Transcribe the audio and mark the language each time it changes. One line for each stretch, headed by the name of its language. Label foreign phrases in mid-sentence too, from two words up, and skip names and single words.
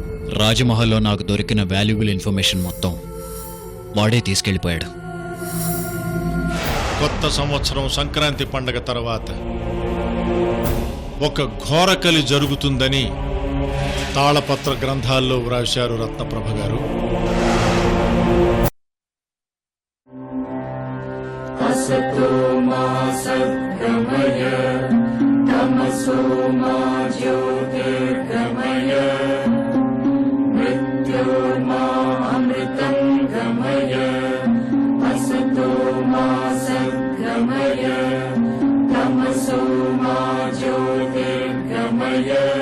Telugu: రాజమహల్లో నాకు దొరికిన
English: valuable information
Telugu: మొత్తం వాడే తీసుకెళ్ళిపోయాడు. కొత్త సంవత్సరం సంక్రాంతి పండగ తర్వాత ఒక ఘోరకలి జరుగుతుందని తాళపత్ర గ్రంథాల్లో వ్రాశారు రత్నప్రభ గారు.
Sanskrit: असतो मा सद्गमय तमसो मा ज्योतिर्गमय मृत्योर्मा अमृतं गमय असतो मा सद्गमय तमसो मा ज्योतिर्गमय